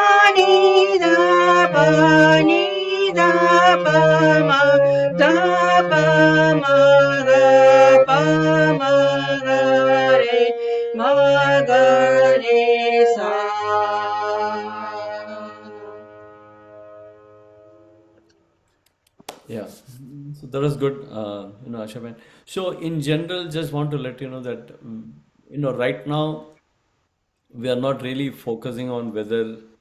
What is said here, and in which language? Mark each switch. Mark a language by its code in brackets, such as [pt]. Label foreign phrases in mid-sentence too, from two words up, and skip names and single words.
[en] ni da pa ma da pa ma ga re ma ga re sa. Yeah. So that was good, Ashaman. So in general, just want to let you know that right now we are not really focusing on whether.